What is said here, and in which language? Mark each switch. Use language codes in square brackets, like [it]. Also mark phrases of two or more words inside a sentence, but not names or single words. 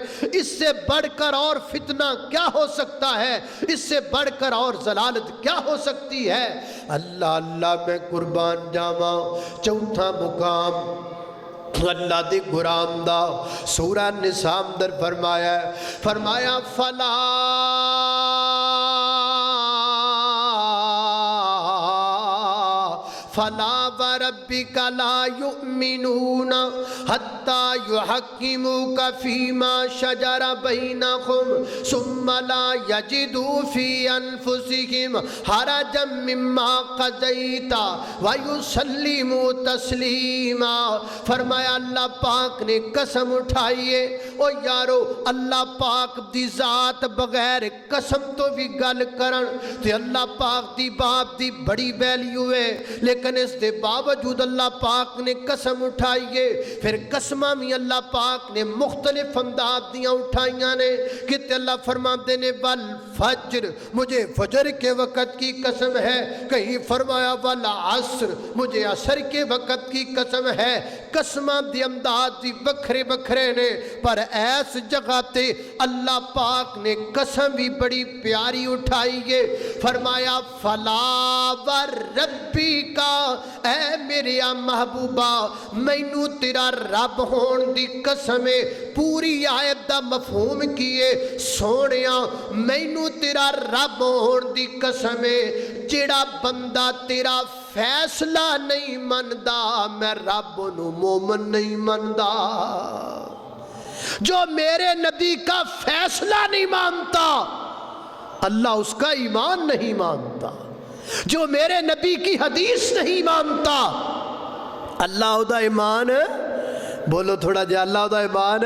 [ur] اس سے بڑھ کر اور فتنہ کیا ہو سکتا ہے، اس سے بڑھ کر اور ضلالت کیا ہو سکتی ہے؟ [pa] اللہ اللہ میں قربان جاواں، چوتھا مقام اللہ دی غلام دا سورہ نساء اندر فرمایا فلا [ar] وربک لا یؤمنون حتی یحکموک فیما شجر بینہم ثم لا یجدوا فی انفسہم حرجا مما قضیت ویسلموا تسلیما۔ [pa] فرمایا اللہ پاک نے قسم اٹھائیے، او یارو اللہ پاک دی ذات بغیر قسم تو بھی گل کرن تے اللہ پاک دی باپ دی بڑی ویلیو ہے، لیکن اس دے باوجود اللہ پاک نے قسم اٹھائیے۔ پھر قسمہ میں اللہ پاک نے مختلف انداز دیاں اٹھائیاں نے [ur] کہ اللہ فرماتے نے والفجر، مجھے فجر کے وقت کی قسم ہے، کہیں فرمایا والعصر، مجھے عصر کے وقت کی قسم ہے۔ [pa] قسمہ دی انداز دی بکھرے بکھرے نے، پر ایس جگہ تے اللہ پاک نے قسم بھی بڑی پیاری اٹھائیے، فرمایا [ar] فلا وربی کا، [pa] اے میرے محبوبہ مینو تیرا رب ہون دی قسم، پوری آیت دا مفہوم کیے سونیا، مینو تیرا رب ہون دی قسم، جڑا بندہ تیرا فیصلہ نہیں مندا میں رب نو مومن نہیں مندا۔ [ur] جو میرے نبی کا فیصلہ نہیں مانتا اللہ اس کا ایمان نہیں مانتا، جو میرے نبی کی حدیث نہیں مانتا [pa] اللہ دا ایمان، بولو تھوڑا جا اللہ دا ایمان۔